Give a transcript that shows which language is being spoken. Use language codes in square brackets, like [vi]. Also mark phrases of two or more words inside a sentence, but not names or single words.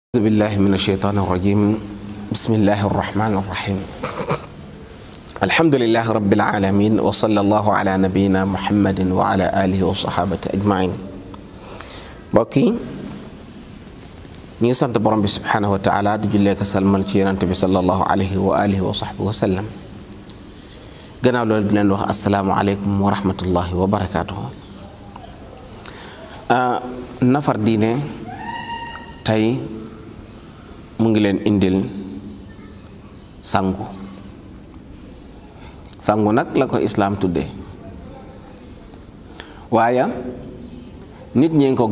[ar] أعوذ بالله من الشيطان الرجيم. بسم الله الرحمن الرحيم. الحمد لله رب العالمين، وصلى الله على نبينا محمد وعلى آله وصحابته أجمعين. [wo] بقي ñi sant borom bi [ar] سبحانه وتعالى [wo] di jullee ka salmal ci yonent bi [ar] صلى الله عليه وعلى آله وصحبه وسلم. [wo] gannaaw loolu di leen wax [ar] السلام عليكم ورحمة الله وبركاته. [wo] nafar diine tey mu ngi leen indil sangu nag la ko islaam tudde waaye nit ñi ko